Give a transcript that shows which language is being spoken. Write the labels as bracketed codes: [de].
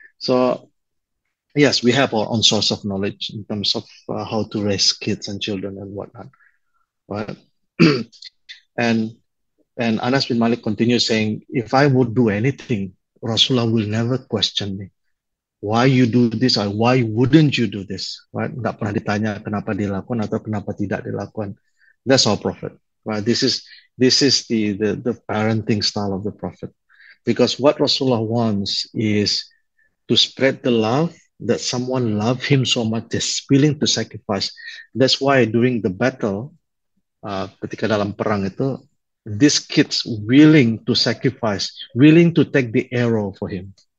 [en] So yes, we have our own source of knowledge in terms of how to raise kids and children and whatnot, right? and Anas bin Malik continues saying, if I would do anything Rasulullah will never question me. Why you do this or why wouldn't you do this? Right? [id] Nggak pernah ditanya kenapa dilakukan atau kenapa tidak dilakukan. [en] That's our Prophet. Right? This is the parenting style of the Prophet. Because what Rasulullah wants is to spread the love that someone love him so much that's willing to sacrifice. That's why during the battle, [id] ketika dalam perang itu, [en] these kids willing to sacrifice, willing to take the arrow for him.